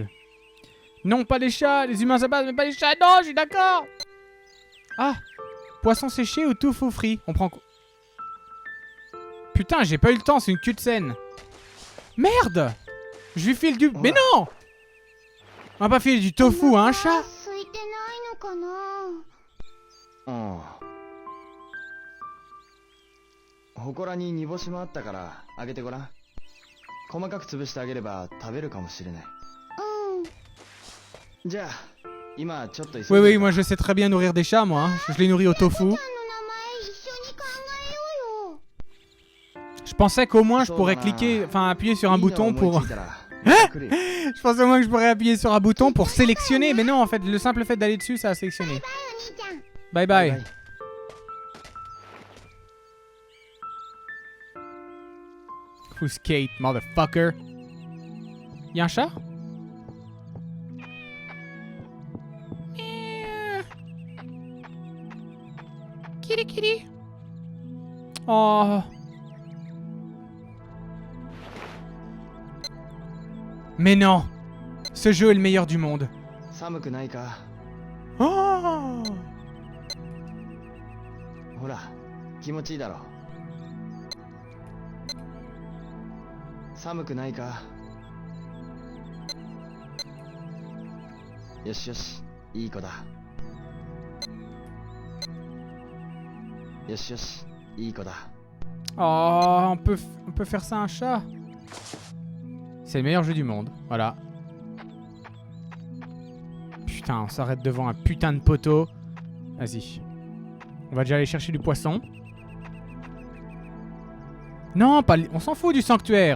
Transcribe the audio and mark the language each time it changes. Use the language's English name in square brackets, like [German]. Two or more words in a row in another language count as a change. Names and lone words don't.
[French] Non, pas les chats, les humains ça passe, mais pas les chats, non, je suis d'accord. Ah, poisson séché ou tofu frit, on prend... Putain, j'ai pas eu le temps, c'est une cutscene. Merde. Je lui file du... Mais non. On va pas filer du tofu à un chat. [Japanese] 空いてないのかな。うん祠に煮干しもあったからあげてごらん細かく潰してあげれば食べるかもしれないうん。じゃあ今ちょっと急いで [French] Oui, oui, moi je sais très bien nourrir des chats, moi. Hein. Je les nourris au tofu. [Japanese] ちゃんの名前一緒に考えようよ。 [French] Je pensais qu'au moins je pourrais cliquer, enfin appuyer sur un bouton pour... Je pensais au moins que je pourrais appuyer sur un bouton pour sélectionner, mais non en fait, le simple fait d'aller dessus, ça a sélectionné. [Japanese] バイお兄ちゃん。 [English] Bye bye. Who's Kate, motherfucker? [French] Y'a un chat? [English] Kitty kitty. [French] Oh. Mais non. Ce jeu est le meilleur du monde. [Japanese] 寒くないか [French] Oh. [Japanese] ほら気持ちいいだろ寒くないかよしよしいい子だよしよしいい子だ [French] Oh, on peut faire ça à un chat. C'est le meilleur jeu du monde. Voilà. Putain, on s'arrête devant un putain de poteau. Vas-y. On va déjà aller chercher du poisson. Non, pas on s'en fout du sanctuaire.